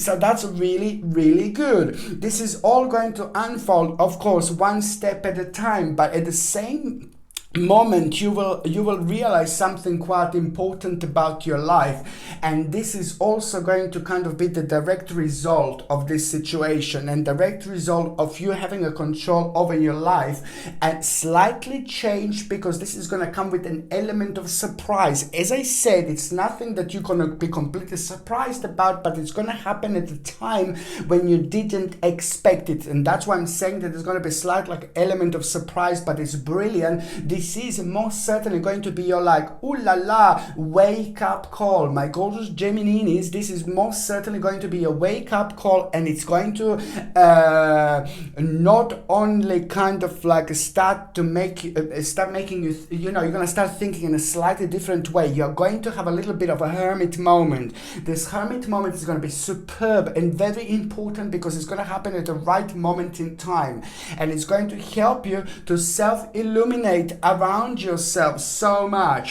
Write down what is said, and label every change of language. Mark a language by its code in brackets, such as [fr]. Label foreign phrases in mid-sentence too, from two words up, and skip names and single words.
[en] So that's really, really good. This is all going to unfold, of course, one step at a time, but at the same moment you will realize something quite important about your life, and this is also going to kind of be the direct result of this situation, and direct result of you having a control over your life, and slightly change, because this is going to come with an element of surprise. As I said, it's nothing that you're going to be completely surprised about, but it's going to happen at a time when you didn't expect it, and that's why I'm saying that there's going to be a slight like element of surprise, but it's brilliant. This is most certainly going to be your like, ooh la la, wake up call. My gorgeous Geminis, this is most certainly going to be a wake up call, and it's going to not only kind of like start making you, you're going to start thinking in a slightly different way. You're going to have a little bit of a hermit moment. This hermit moment is going to be superb and very important, because it's going to happen at the right moment in time, and it's going to help you to self-illuminate around yourself so much.